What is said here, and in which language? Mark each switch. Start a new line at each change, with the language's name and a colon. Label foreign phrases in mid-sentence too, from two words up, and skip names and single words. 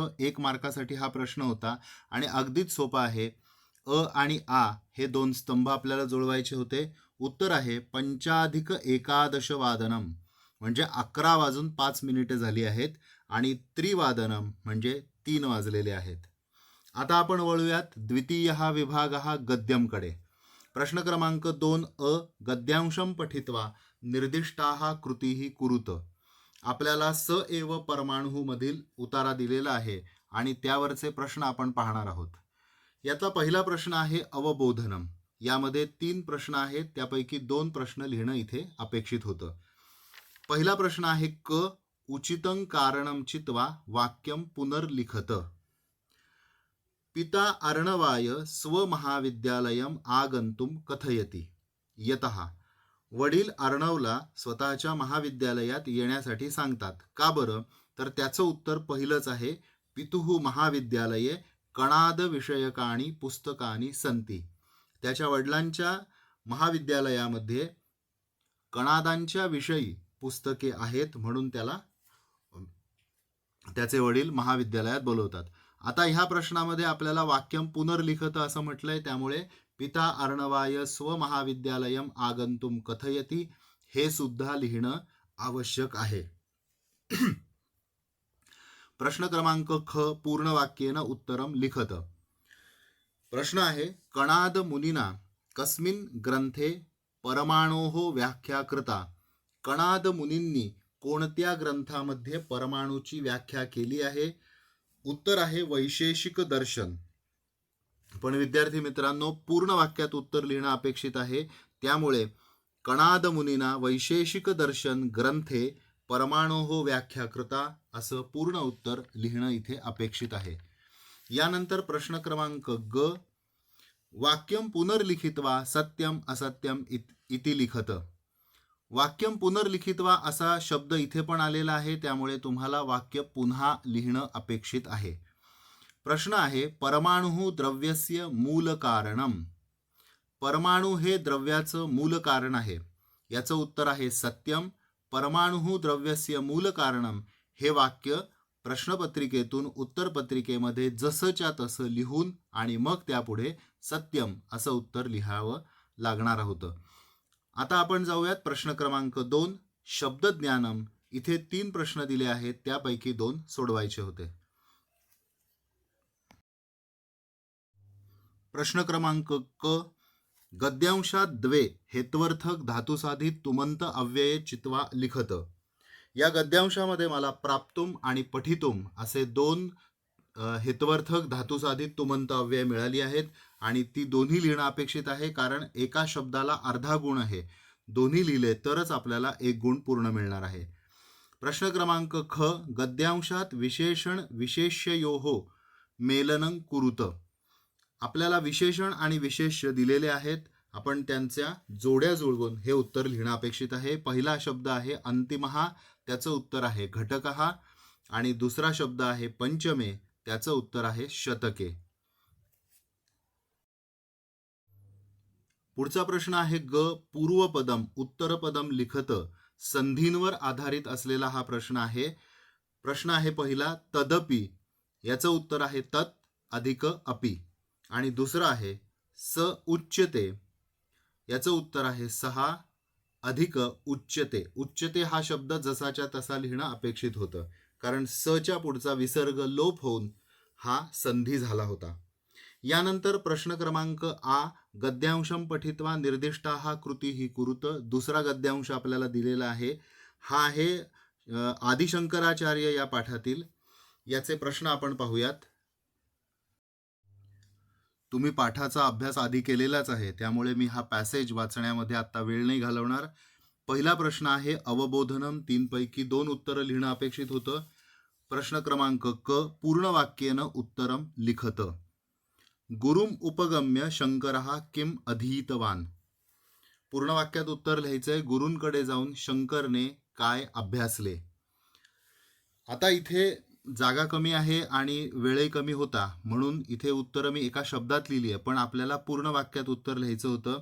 Marathi: 1 मार्कासाठी हा प्रश्न होता आणि अगदीच सोपा आहे. आणि हे 2 स्तंभ आपल्याला जुळवायचे होते. उत्तर आहे 5+11 वादनम, म्हणजे 11 वाजून 5 मिनिटे झाली आहेत आणि त्रिवादनम म्हणजे 3 वाजलेले आहेत. आता आपण वळूयात
Sanskrit: द्वितीयः विभागः
Marathi: गद्यमकडे. प्रश्न क्रमांक
Sanskrit: 2 गद्यांशं पठित्वा निर्दिष्टाः कृतीः कुरुत.
Marathi: आपल्याला
Sanskrit: स एव परमाणु
Marathi: मधील उतारा दिलेला आहे आणि त्यावरचे प्रश्न आपण पाहणार आहोत. याचा पहिला प्रश्न आहे अवबोधनम. यामध्ये 3 प्रश्न आहेत, त्यापैकी 2 प्रश्न लिहिणं इथे अपेक्षित होतं.
Sanskrit: पहिला
Marathi: प्रश्न आहे
Sanskrit: उचितं कारणं चित्वा वाक्यं पुनर्लिखत. पिता अर्णवाय स्वमहाविद्यालयं आगंतुम कथयति. यतः.
Marathi: वडील अर्णवला स्वतःच्या महाविद्यालयात येण्यासाठी सांगतात. का बरं? तर त्याचं उत्तर पहिलंच आहे.
Sanskrit: पितुः महाविद्यालये कणाद विषयकाणी पुस्तकानी संती.
Marathi: त्याच्या वडिलांच्या महाविद्यालयामध्ये कणादांच्या विषयी पुस्तके आहेत, म्हणून त्याचे वडील महाविद्यालयात बोलवतात. आता ह्या प्रश्नामध्ये आपल्याला
Sanskrit: वाक्यम पुनर्लिखत
Marathi: असं म्हटलंय, त्यामुळे
Sanskrit: पिता अर्णवाय स्वमहाविद्यालयम आगंतुम कथयति
Marathi: हे सुद्धा लिहिणं आवश्यक आहे. प्रश्न क्रमांक
Sanskrit: पूर्ण वाक्येन उत्तरम लिखत.
Marathi: प्रश्न आहे
Sanskrit: कणाद मुनिना कस्मिन् ग्रंथे परमाणोः व्याख्या कृता.
Marathi: कणाद मुनींनी कोणत्या ग्रंथामध्ये परमाणूची व्याख्या केली आहे? उत्तर आहे वैशेषिक दर्शन. पण विद्यार्थी मित्रांनो, पूर्ण वाक्यात उत्तर लिहिणं अपेक्षित आहे, त्यामुळे
Sanskrit: कणाद मुनीना वैशेषिक दर्शन ग्रंथे परमाणोः व्याख्या कृता
Marathi: असं पूर्ण उत्तर लिहिणं इथे अपेक्षित आहे. यानंतर प्रश्न क्रमांक
Sanskrit: वाक्यम पुनर्लिखित्वा सत्यम असत्यम इति लिखत. वाक्यम पुनर्लिखित्वा
Marathi: असा शब्द इथे पण आलेला आहे, त्यामुळे तुम्हाला वाक्य पुन्हा लिहिणं अपेक्षित आहे. प्रश्न आहे
Sanskrit: परमाणु द्रव्यस्य मूल कारणम.
Marathi: परमाणु हे द्रव्याचं मूल कारण आहे. याचं उत्तर आहे सत्यम.
Sanskrit: परमाणु द्रव्यस्य मूल कारणम
Marathi: हे वाक्य प्रश्नपत्रिकेतून उत्तरपत्रिकेमध्ये जसंच्या तसं लिहून आणि मग त्यापुढे सत्यम असं उत्तर लिहावं लागणार होतं. आता आपण जाऊयात प्रश्न क्रमांक 2 शब्दज्ञानम. इथे 3 प्रश्न दिले आहेत, त्यापैकी 2 सोडवायचे होते. प्रश्न क्रमांक
Sanskrit: गद्यांशात द्वे हेत्वर्थक धातुसाधित तुमंत अव्यये चित्वा लिखत.
Marathi: या गद्यांशामध्ये मला प्राप्तुम आणि पठितुम असे 2 हेत्वर्थक धातुसाधित तुमंत अव्यय मिळाली आहेत आणि ती दोन्ही लिहिणं अपेक्षित आहे, कारण एका शब्दाला अर्धा गुण आहे. दोन्ही लिहिले तरच आपल्याला 1 गुण पूर्ण मिळणार आहे. प्रश्न क्रमांक
Sanskrit: गद्यांशात विशेषण विशेष्ययोः मेलनं कुरुत.
Marathi: आपल्याला विशेषण आणि विशेष्य दिलेले आहेत. आपण त्यांच्या जोड्या जुळवून हे उत्तर लिहिणं अपेक्षित आहे. पहिला शब्द आहे अंतिमहा, त्याचं उत्तर आहे घटकहा. आणि दुसरा शब्द आहे पंचमे, त्याचं उत्तर आहे शतके. पुढचा प्रश्न आहे ग.
Sanskrit: पूर्वपदम उत्तरपदम लिखत.
Marathi: संधींवर आधारित असलेला हा प्रश्न आहे. प्रश्न आहे पहिला तदपि, याचं उत्तर आहे तत् अधिक अपि. आणि दुसरं आहे
Sanskrit: स उच्यते,
Marathi: याचं उत्तर आहे सहा अधिक उच्यते. उच्यते हा शब्द जसाच्या तसा लिहिणं अपेक्षित होतं, कारण सच्या पुढचा विसर्ग लोप होऊन हा संधी झाला होता. यानंतर प्रश्न क्रमांक आ.
Sanskrit: गद्यांशम पठित्वा निर्दिष्टा हा कृती ही कुरुत.
Marathi: दुसरा गद्यांश आपल्याला दिलेला आहे. हा आहे आदिशंकराचार्य या पाठातील. याचे प्रश्न आपण पाहूयात. तुम्ही पाठाचा अभ्यास आधी केलेलाच आहे, त्यामुळे मी हा पॅसेज वाचण्यामध्ये आता वेळ नाही घालवणार. पहिला प्रश्न आहे अवबोधनम. 3 पैकी 2 उत्तरं लिहिणं अपेक्षित होतं. प्रश्न क्रमांक क. पूर्ण वाक्येनं
Sanskrit: उत्तरम लिखत. गुरुम उपगम्य शंकरः किम अधीतवान.
Marathi: पूर्ण वाक्यात उत्तर लिहायचंय. गुरूंकडे जाऊन शंकरने काय अभ्यासले. आता इथे जागा कमी आहे आणि वेळही कमी होता, म्हणून इथे उत्तर मी एका शब्दात लिहिली आहे, पण आपल्याला पूर्ण वाक्यात उत्तर लिहायचं होतं.